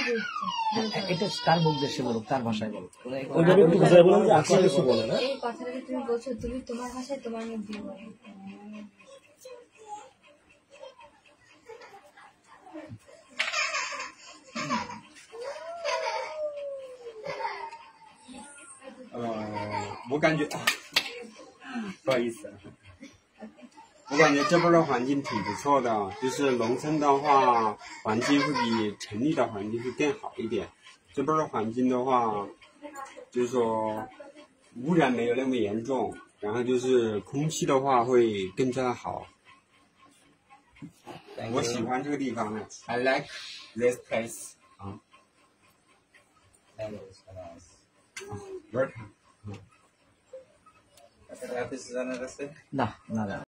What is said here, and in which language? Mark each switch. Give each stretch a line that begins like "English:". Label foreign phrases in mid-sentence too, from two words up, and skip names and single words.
Bangla: এটা তার মুখ দেশে বলো, তার ভাষায় বলো। এই কথাটা যে তুমি বলছো তুমি তোমার ভাষায় তোমার মুখ দিয়ে বলো।
Chinese: 我感觉，不好意思，我感觉这边的环境挺不错的，就是农村的话，环境会比城里的环境会更好一点。这边的环境的话，就是说污染没有那么严重，然后就是空气的话会更加好。我喜欢这个地方呢。
English: I like this place. Welcome.
Bangla: না না না